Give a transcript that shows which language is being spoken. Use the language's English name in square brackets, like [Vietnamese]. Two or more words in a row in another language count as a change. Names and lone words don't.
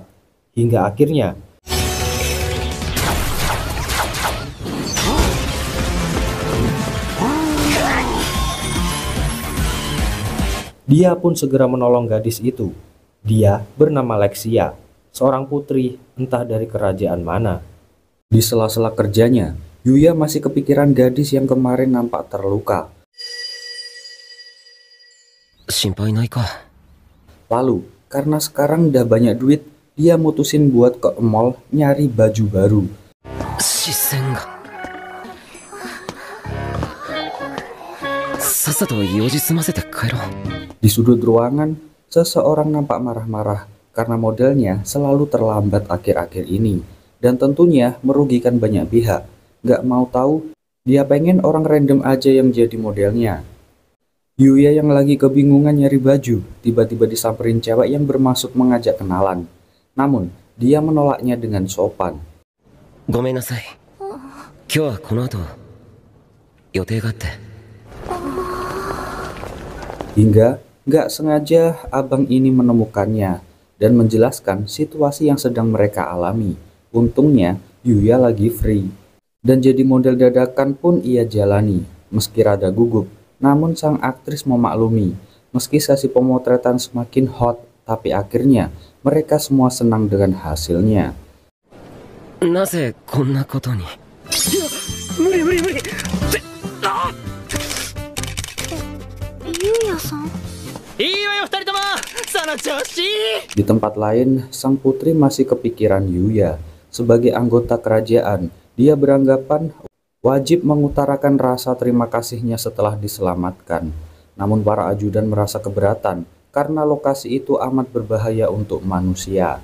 [Indonesian] Hingga akhirnya dia pun segera menolong gadis itu. Dia bernama Lexia, seorang putri entah dari kerajaan mana. Di sela-sela kerjanya, Yuya masih kepikiran gadis yang kemarin nampak terluka. [Japanese] 心配ないか。 [Indonesian] Lalu, karena sekarang udah banyak duit, dia mutusin buat ke mall nyari baju baru. [Japanese] 視線が。さっさと用事済ませて帰ろう。 [Indonesian] Di sudut ruangan, seseorang nampak marah-marah karena modelnya selalu terlambat akhir-akhir ini. Dan tentunya merugikan banyak pihak. Gak mau tahu, dia pengen orang random aja yang jadi modelnya. Yuya yang lagi kebingungan nyari baju, tiba-tiba disamperin cewek yang bermaksud mengajak kenalan. Namun, dia menolaknya dengan sopan. [Japanese] ごめんなさい。今日はこの後予定があって。 [Indonesian] Hingga nggak sengaja abang ini menemukannya dan menjelaskan situasi yang sedang mereka alami. Untungnya Yuya lagi free. Dan jadi model dadakan pun ia jalani. Meski rada gugup, namun sang aktris memaklumi. Meski sesi pemotretan semakin hot, tapi akhirnya mereka semua senang dengan hasilnya. [Japanese] なぜこんなことに。いや、無理無理無理。ゆうやさん。いいわよ二人とも。その調子。 [Indonesian] Di tempat lain, sang putri masih kepikiran Yuya. Sebagai anggota kerajaan, dia beranggapan wajib mengutarakan rasa terima kasihnya setelah diselamatkan. Namun para ajudan merasa keberatan karena lokasi itu amat berbahaya untuk manusia.